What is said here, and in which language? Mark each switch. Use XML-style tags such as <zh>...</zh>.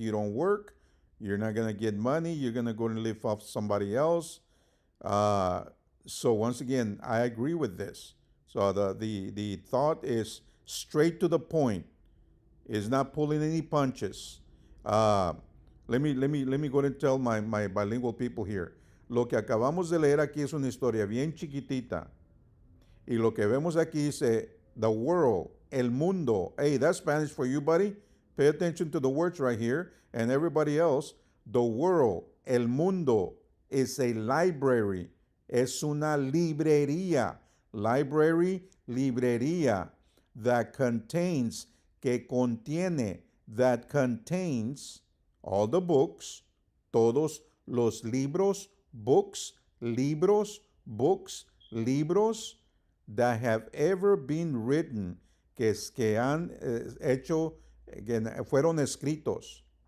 <en>You don't work, you're not going to get money. You're going to go and live off somebody else. Uh, so, once again, I agree with this. So, the thought is straight to the point. It's not pulling any punches. Uh, let me go ahead and tell my bilingual people here.</en> <es>Lo que acabamos de leer aquí es una historia bien chiquitita. Y lo que vemos aquí dice,</es> <en>the world,</en> <es>el mundo.</es> <en>Hey, that's Spanish for you, buddy. Pay attention to the words right here. And everybody else, the world,</en> <es>el mundo,</es> <en>is a library.</en> <es>Es una librería. Library, librería.</es> <en>That contains,</en> <es>que contiene,</es> <en>that contains all the books,</en> <es>todos los libros,</es> <en>books, libros, books, libros, that have ever been written,</en> <es>que han hecho, que fueron escritos.</es>